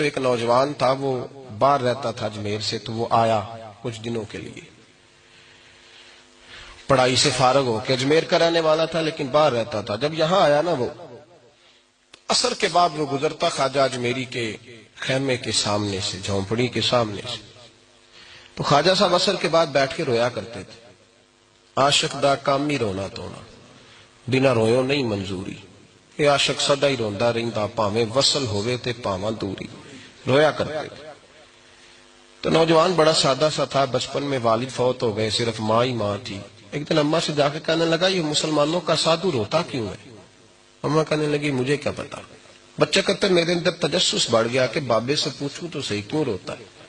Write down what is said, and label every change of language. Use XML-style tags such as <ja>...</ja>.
<ur>تو ایک نوجوان تھا، وہ باہر رہتا تھا اجمیر سے، تو وہ آیا کچھ دنوں کے لیے، پڑھائی سے فارغ ہو کے. اجمیر کا رہنے والا تھا لیکن باہر رہتا تھا. جب یہاں آیا نا، وہ عصر کے بعد وہ گزرتا خواجہ اجمیری کے خیمے کے سامنے سے، جھونپڑی کے سامنے سے، تو خواجہ صاحب عصر کے بعد بیٹھ کے رویا کرتے تھے.</ur> <pa>عاشق دا کام ہی رونا تونا، بنا رویوں نہیں منظوری. یہ عاشق سدا ہی روندا رہندا، پاویں وصل ہوئے تے پاواں دوری.</pa> <ur>رویا کرتے تھے. تو نوجوان بڑا سادہ سا تھا، بچپن میں والد فوت ہو گئے، صرف ماں ہی ماں تھی. ایک دن اماں سے جا کے کہنے لگا یہ مسلمانوں کا سادھو روتا کیوں ہے؟ اماں کہنے لگی مجھے کیا پتا. بچہ کہتا ہے میرے اندر تجسس بڑھ گیا کہ بابے سے پوچھوں تو صحیح کیوں روتا ہے.</ur>